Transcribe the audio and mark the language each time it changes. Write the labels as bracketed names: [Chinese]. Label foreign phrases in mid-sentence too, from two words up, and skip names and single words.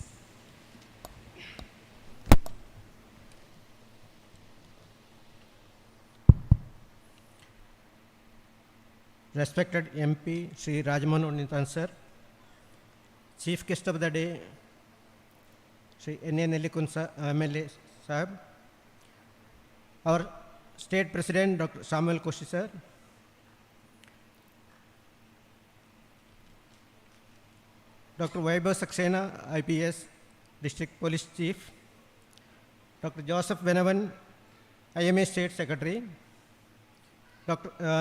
[English] Respected MP Sri Rajmohan Unithan sir, Chief Guest of the Day Sri N.A. Nellikun MLA Sahib, our State President Dr. Samuel Koshi sir, Dr. Vaibhav Saxena IPS District Police Chief, Dr. Joseph Benavan IMA State Secretary, Dr.